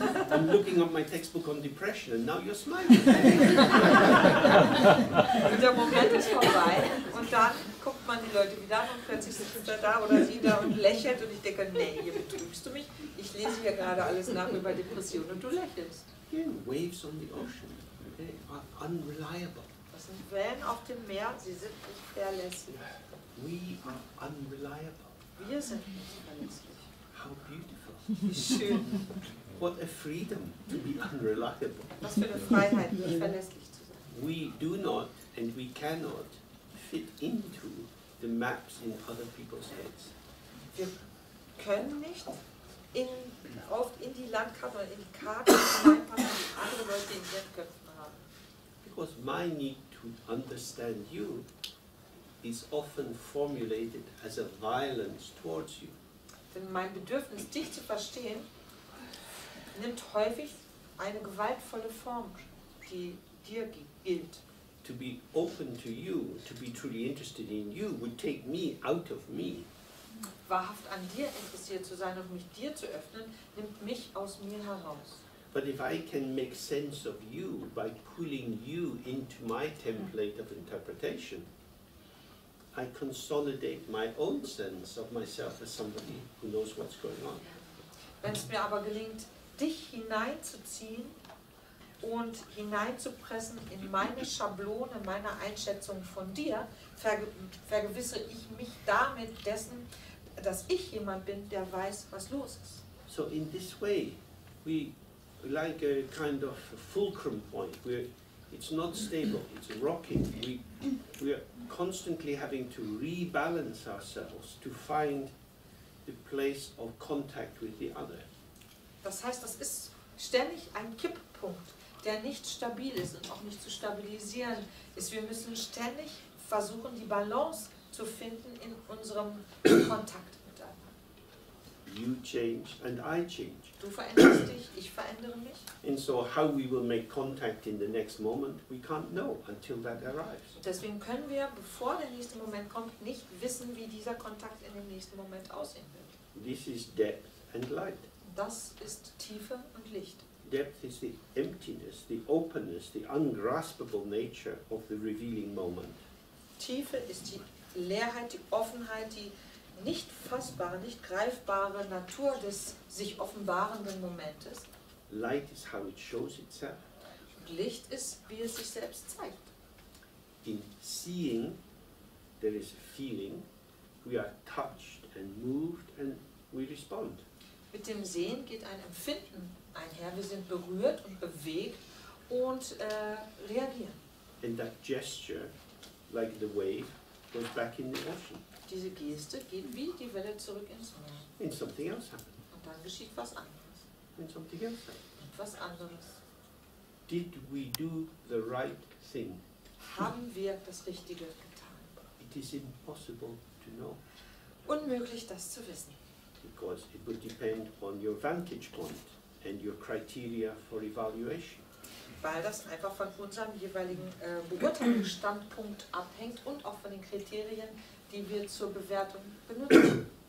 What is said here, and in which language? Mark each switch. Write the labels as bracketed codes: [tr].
[en] I'm looking at my textbook on depression and now you're smiling. [de] Und der Moment ist vorbei und dann guckt man die Leute wieder an und plötzlich sitzt er da oder sie da und lächelt und ich denke, nee, hier betrügst du mich. Ich lese hier gerade alles nach über Depression und du lächelst. [en] Again, waves on the ocean, they are unreliable. [de] Das sind Wellen auf dem Meer, sie sind nicht verlässlich. [en] We are unreliable. [de] Wir sind nicht verlässlich. [en] How beautiful. [de] Wie schön. [en] What a freedom to be unreliable. [de] Was für eine Freiheit, nicht verlässlich zu sein. [en] We do not and we cannot fit into the maps in other people's heads. [de] Wir können nicht oft in die Landkarte oder in die Karte hineinpassen, die andere Leute in ihren Köpfen haben. [en] Because my need to understand you is often formulated as a violence towards you. [de] Denn mein Bedürfnis, dich zu verstehen, nimmt häufig eine gewaltvolle Form, die dir gilt. [en] To be open to you, to be truly interested in you, would take me out of me. [de] Wahrhaft an dir interessiert zu sein und mich dir zu öffnen, nimmt mich aus mir heraus. [en] But if I can make sense of you by pulling you into my template of interpretation, I consolidate my own sense of myself as somebody who knows what's going on. [de] Wenn es mir aber gelingt, dich hineinzuziehen und hineinzupressen in meine Schablone, meine Einschätzung von dir, vergewissere ich mich damit dessen, dass ich jemand bin, der weiß, was los ist. [en] So in this way, we like a kind of a fulcrum point where it's not stable, it's rocking. We are constantly having to rebalance ourselves to find the place of contact with the other. [de] Das heißt, das ist ständig ein Kipppunkt, der nicht stabil ist und auch nicht zu stabilisieren ist. Wir müssen ständig versuchen, die Balance zu finden in unserem Kontakt miteinander. [en] you change, and I change. [de] Du veränderst dich, ich verändere mich. [en] And so how we will make contact in the next moment, we can't know until that arrives. [de] Deswegen können wir, bevor der nächste Moment kommt, nicht wissen, wie dieser Kontakt in dem nächsten Moment aussehen wird. [en] This is depth and light. [de] Das ist Tiefe und Licht. [en] Depth is the emptiness, the openness, the ungraspable nature of the revealing moment. [de] Tiefe ist die Leerheit, die Offenheit, die nicht fassbare, nicht greifbare Natur des sich offenbarenden Momentes. [en] Light is how it shows itself. [de] Und Licht ist, wie es sich selbst zeigt. [en] In seeing, there is a feeling. We are touched and moved and we respond. [de] Mit dem Sehen geht ein Empfinden einher. Wir sind berührt und bewegt und reagieren. [en] And that gesture, like the wave, goes back in the ocean. [de] Diese Geste geht wie die Welle zurück ins Meer. [en] And something else happens. [de] Und dann geschieht was anderes. [en] And something else happens. [de] Und was anderes. [en] Did we do the right thing? [de] Haben wir das Richtige getan? [en] It is impossible to know, [de] Unmöglich, das zu wissen. [en] because it will depend on your vantage point and your criteria for evaluation. [de] Weil das einfach von unserem jeweiligen Beurteilungsstandpunkt abhängt und auch von den Kriterien, die wir zur Bewertung benutzen.